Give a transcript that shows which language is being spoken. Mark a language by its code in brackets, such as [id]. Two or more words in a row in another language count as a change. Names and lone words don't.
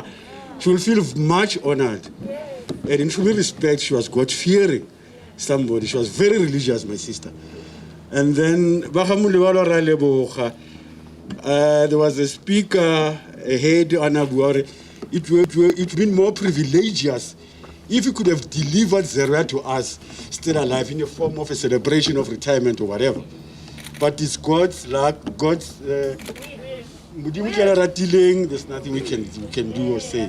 [en] She will feel much honored, and in full respect she was God fearing somebody. She was very religious, my sister. And then [nso] ba ga Molebaloa ra leboga [en] There was a speaker, a head on Abuare. It would been more privilegious if he could have delivered Zeruiah to us, still alive, in the form of a celebration of retirement or whatever. But it's God's luck, God's. There's nothing we can do or say.